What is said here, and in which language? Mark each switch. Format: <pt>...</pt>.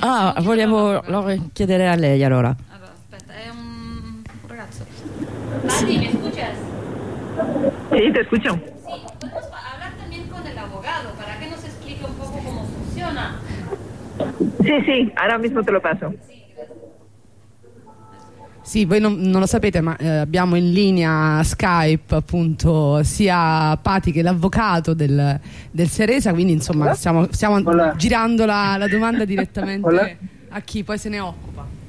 <it>ah, vogliamo allora chiedere a lei allora. Allora, aspetta, è un ragazzo. Sì. Ma dimmi, scusa.</it> <es>Sí, te escucho. Sí, podemos hablar también con el abogado para que nos explique un poco cómo funciona. Sí, sí, ahora mismo te lo paso.</es> <it>Sì, voi non lo sapete, ma abbiamo in linea Skype appunto sia Pati che l'avvocato del Ceresa, quindi insomma stiamo girando la domanda direttamente.</it> <es>Hola.</es> <it>A chi poi se ne occupa.</it>